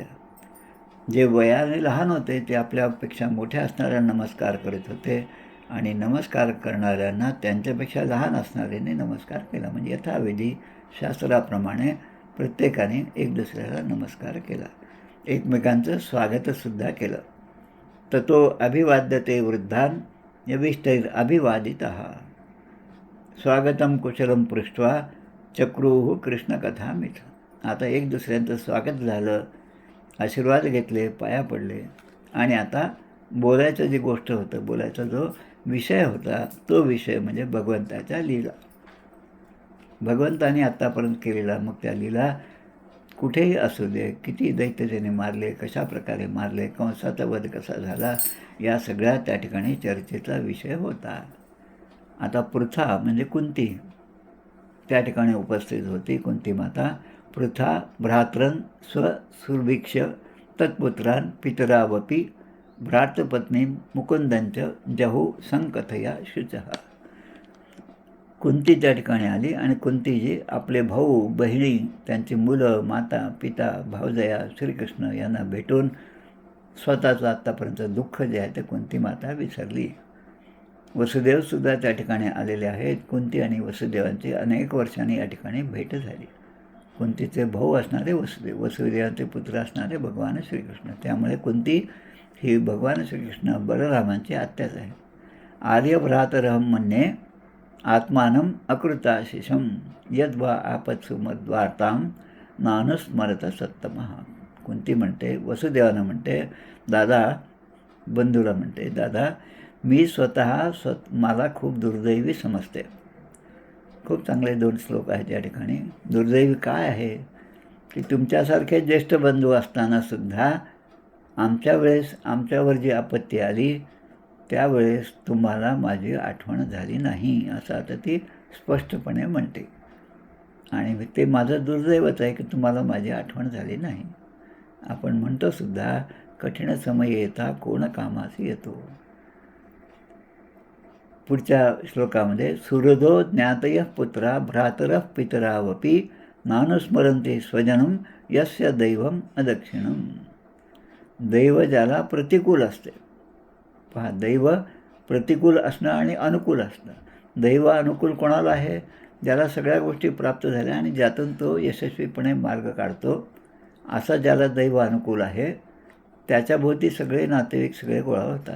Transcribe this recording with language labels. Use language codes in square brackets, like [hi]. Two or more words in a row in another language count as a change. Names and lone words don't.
[mr] जे वयाने लहान होते ते आपल्यापेक्षा मोठ्या असणाऱ्यांना नमस्कार करत होते आणि नमस्कार करणाऱ्यांना त्यांच्यापेक्षा लहान असणाऱ्यांनी नमस्कार केला. म्हणजे यथाविधी शास्त्राप्रमाणे प्रत्येकाने एक दुसऱ्याला नमस्कार केला. एकमेकांचं स्वागतसुद्धा केलं. [sa] ततो अभिवाद्यते वृद्धान यविष्टैर अभिवादितः. स्वागतम कुशलम पृष्ट्वा चक्रुः कृष्णकथामिथ. [mr] आता एक दुसऱ्यांचं स्वागत झालं, आशीर्वाद घेतले, पाया पडले आणि आता बोलायचं जी गोष्ट होतं, बोलायचा जो विषय होता तो विषय म्हणजे भगवंताच्या लीला. भगवंताने आत्तापर्यंत केलेला मग त्या लीला कुठेही असू दे, किती दैत्य त्याने मारले, कशा प्रकारे मारले, कंसाचा वध कसा झाला, या सगळ्या त्या ठिकाणी चर्चेचा विषय होता. आता पृथा म्हणजे कुंती त्या ठिकाणी उपस्थित होती. [sa] कुंती माता पृथा भ्रातरन स्वसुर्भिक्ष तत्पुत्रान पितरावपी भ्रातृपत्नी मुकुंदंच जहू संकथया शुचः. [mr] कुंती त्या ठिकाणी आली आणि कुंतीजी आपले भाऊ बहिणी, त्यांची मुलं, माता, पिता, भावजया, श्रीकृष्ण यांना भेटून स्वतःचं आत्तापर्यंत दुःख जे आहे ते कुंती माता विसरली. वसुदेवसुद्धा त्या ठिकाणी आलेले आहेत. कुंती आणि वसुदेवांची अनेक वर्षांनी या ठिकाणी भेट झाली. कुंतीचे भाऊ असणारे वसुदेव, वसुदेवांचे पुत्र असणारे भगवान श्रीकृष्ण. त्यामुळे कुंती ही भगवान श्रीकृष्ण बलरामांची आत्याच आहे. [sa] आर्यभ्रातरहम मन्ये आत्मानम अकृताशिषम यद्वा आपत्सु मद्वार्ताम नानुस्मरत सत्तमः. [mr] कुंती म्हणते, वसुदेवानं म्हणते, दादा, बंधूला म्हणते, दादा, मी मला खूप दुर्दैवी समजते. खूप चांगले 2 श्लोक आहेत या ठिकाणी. दुर्दैवी काय आहे की तुमच्यासारखे ज्येष्ठ बंधू असतानासुद्धा आमच्यावर जी आपत्ती आली त्यावेळेस तुम्हाला माझी आठवण झाली नाही, असं आता ती स्पष्टपणे म्हणते. आणि ते माझं दुर्दैवच आहे की तुम्हाला माझी आठवण झाली नाही. आपण म्हणतोसुद्धा, कठीण समय येता कोण कामासी येतो. पुढच्या श्लोकामध्ये [sa] सुहृदो ज्ञातयः पुत्रा भ्रातरः पितरावपि नानुस्मरन्ते स्वजनम यस्य दैवम अदक्षिणम. [mr] दैव ज्याला प्रतिकूल असते. पहा, दैव प्रतिकूल असणं आणि अनुकूल असणं. दैव अनुकूल कोणाला आहे? ज्याला सगळ्या गोष्टी प्राप्त झाल्या आणि ज्यातून तो यशस्वीपणे मार्ग काढतो, असा ज्याला दैव अनुकूल आहे त्याच्याभोवती सगळे नातेवाईक सगळे गोळा होतात.